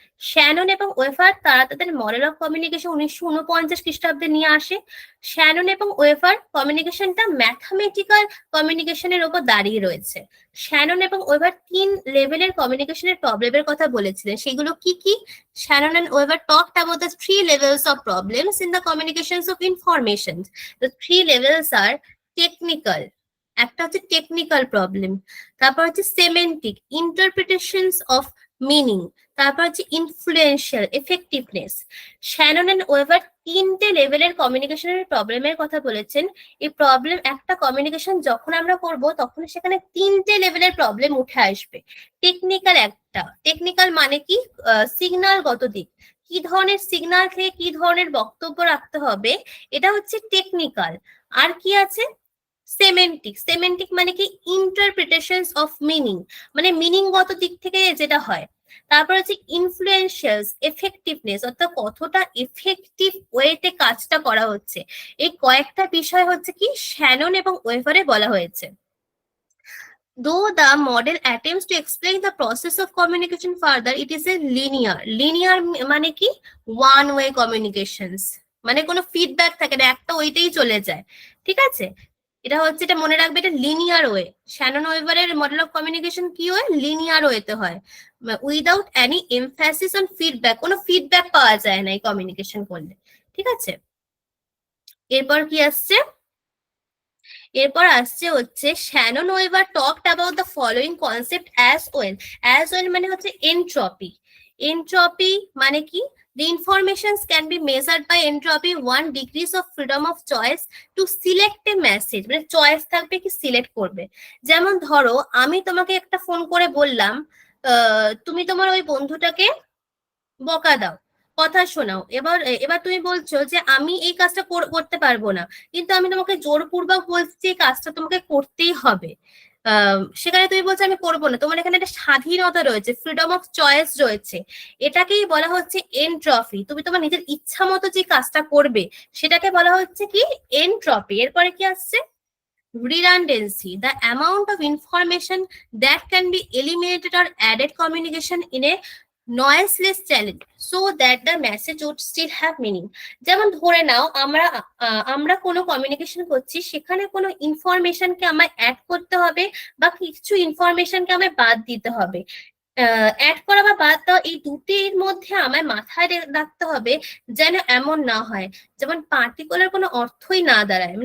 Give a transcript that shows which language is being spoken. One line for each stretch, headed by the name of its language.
Bangla: Shannon এবং waiver তারা তাদের মডেল অফ কমিউনিকেশন 1949 খ্রিস্টাব্দে নিয়ে আসে। শ্যানন এবং ওয়েভার কমিউনিকেশনটা ম্যাথামেটিক্যাল কমিউনিকেশনের উপর দাঁড়িয়ে রয়েছে। শ্যানন এবং ওয়েভার 3 লেভেলের কমিউনিকেশনের প্রবলেমের কথা বলেছিলেন, সেগুলো কি কি?
English: Shannon and Weber talked about the 3 levels of problems in the communications of information. The 3 levels are technical,
Bangla: একটা হচ্ছে টেকনিক্যাল প্রবলেম, তারপর হচ্ছে সেমেন্টিক, ইন্টারপ্রিটেশনস অফ মিনিং, তারপর হচ্ছে influential, effectiveness. Shannon and waiver 3টে লেভেলের কমিউনিকেশনের প্রবলেমের কথা বলেছেন। এই প্রবলেম, একটা কমিউনিকেশন যখন আমরা করব তখন সেখানে 3টে লেভেলের প্রবলেম উঠে আসবে। টেকনিক্যাল একটা, টেকনিক্যাল মানে কি? সিগন্যালগত দিক, কি ধরনের সিগন্যাল থেকে কি ধরনের বক্তব্য রাখতে হবে, এটা হচ্ছে টেকনিক্যাল। আর কি আছে? সেমেন্টিক। সেমেন্টিক মানে কি? ইন্টারপ্রিটেশনস অফ মিনিং, মানে মিনিংগত দিক থেকে যেটা হয়। তারপর হচ্ছে ইনফ্লুয়েন্সিয়ালস, এফেক্টিভনেস, অর্থাৎ কতটা এফেক্টিভ ওয়েতে কাজটা করা হচ্ছে। এই কয়েকটা বিষয় হচ্ছে কি শ্যানন এবং ওয়েভারে বলা হয়েছে।
English: Though the model attempts to explain the process of communication further, it is a linear.
Bangla: Linear মানে কি?
English: One way communications,
Bangla: মানে কোনো ফিডব্যাক থাকে না, একটা ওইটাই চলে যায়, ঠিক আছে। এটা হচ্ছে, এটা মনে রাখবে, এটা linear way. Shannon ওয়েভারের model of communication কি হয়? লিনিয়ার ওয়েতে হয়,
English: Without any emphasis on feedback.
Bangla: কোনো ফিডব্যাক পাওয়া যায় না এই কমিউনিকেশন করলে, ঠিক আছে। এরপর কি আসছে? এরপর আসছে হচ্ছে Shannon waiver
English: Talked about the following concept as well.
Bangla: As well মানে হচ্ছে এনট্রপি। এনট্রপি মানে কি?
English: The informations can be measured by entropy 1 degrees of freedom of choice to select a message.
Bangla: মানে চয়েস থাকবে কি সিলেক্ট করবে। যেমন ধরো আমি তোমাকে একটা ফোন করে বললাম তুমি তোমার ওই বন্ধুটাকে বকা দাও, কথা শোনাও। এবার এবার তুমি বলছো যে আমি এই কাজটা করতে পারবো না, কিন্তু আমি তোমাকে জোরপূর্বক বলছি এই কাজটা তোমাকে করতেই হবে। সেখানে তুমি বলছো আমি করবো না, তোমার এখানে একটা স্বাধীনতা রয়েছে, ফ্রিডম অফ চয়েস রয়েছে। এটাকেই বলা হচ্ছে এনট্রপি। তুমি তোমার নিজের ইচ্ছা মতো যে কাজটা করবে সেটাকে বলা হচ্ছে কি এনট্রপি। এরপরে কি আসছে
English: redundancy, the amount of information that can be eliminated or added communication in a noiseless channel so that the message would still have meaning.
Bangla: যেমন ধরে নাও আমরা কোনো কমিউনিকেশন করছি, সেখানে কোনো ইনফরমেশনকে আমায় অ্যাড করতে হবে বা কিছু ইনফরমেশনকে আমায় বাদ দিতে হবে। অ্যাড করা বা বাদ দেওয়া এই দুটির মধ্যে আমায় মাথায় রাখতে হবে যেন এমন না হয় যেমন পার্টিকুলার কোনো অর্থই না দাঁড়ায়।